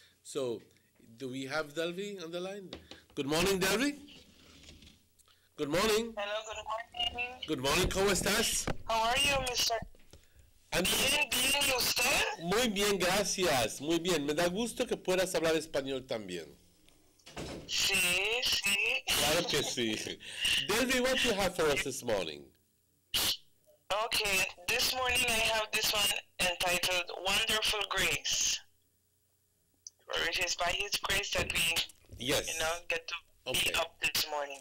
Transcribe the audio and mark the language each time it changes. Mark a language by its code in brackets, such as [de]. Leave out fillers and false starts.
[en] So, do we have Delvey on the line? Good morning, Delvey. Good morning. Hello, good morning. Good morning, [es] ¿cómo estás? [en] How are you, Mr.? [es] Bien, ¿y usted? Muy bien, gracias. Muy bien. Me da gusto que puedas hablar español también. Sí. Claro que sí. [en] Delvey, what do you have for us this morning? Okay, this morning I have this one entitled Wonderful Grace. Or it is by His grace that we, yes, get to be up this morning.